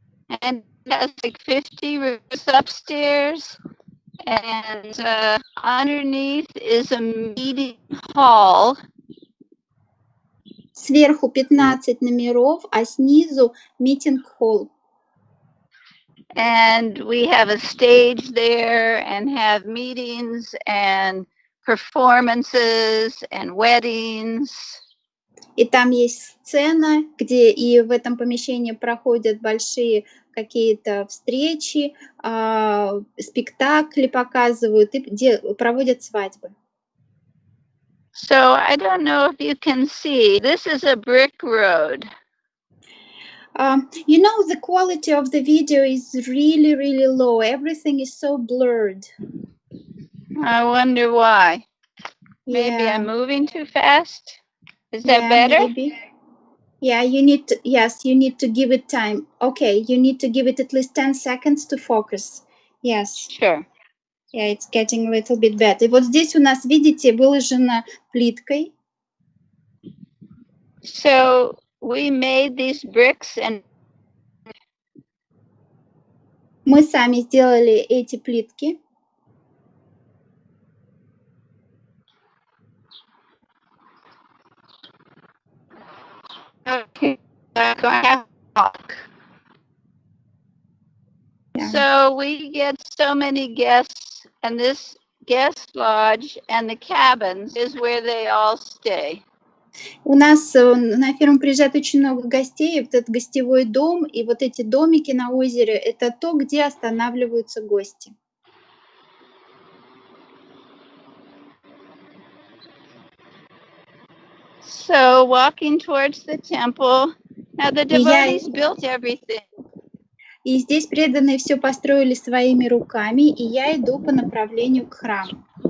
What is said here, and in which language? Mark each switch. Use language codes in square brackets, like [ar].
[en] And it has like 50 rooms upstairs, and underneath is a meeting hall. [ru] Сверху 15 номеров, а снизу митинг-холл. [en] And we have a stage there and have meetings and performances and weddings. [ru] И там есть сцена, где и в этом помещении проходят большие какие-то встречи, спектакли показывают и проводят свадьбы. [en] So I don't know if you can see, this is a brick road. You know, the quality of the video is really, really low. Everything is so blurred. I wonder why. Maybe Yeah. I'm moving too fast. Is that better? Maybe. Yeah, you need to give it time. Okay, you need to give it at least 10 seconds to focus. Yes. Sure. Yeah, it's getting a little bit better. [ru] И вот здесь у нас, видите, выложено плиткой. [en] So we made these bricks and [ru] Мы сами сделали эти плитки. [en] okay. Yeah. So we get so many guests, and this guest lodge and the cabins is where they all stay. [ru] У нас на ферму приезжает очень много гостей, вот этот гостевой дом, и вот эти домики на озере, это то, где останавливаются гости. [en] So walking towards the temple, now the devotees built everything. [ru] И здесь преданные все построили своими руками, и я иду по направлению к храму.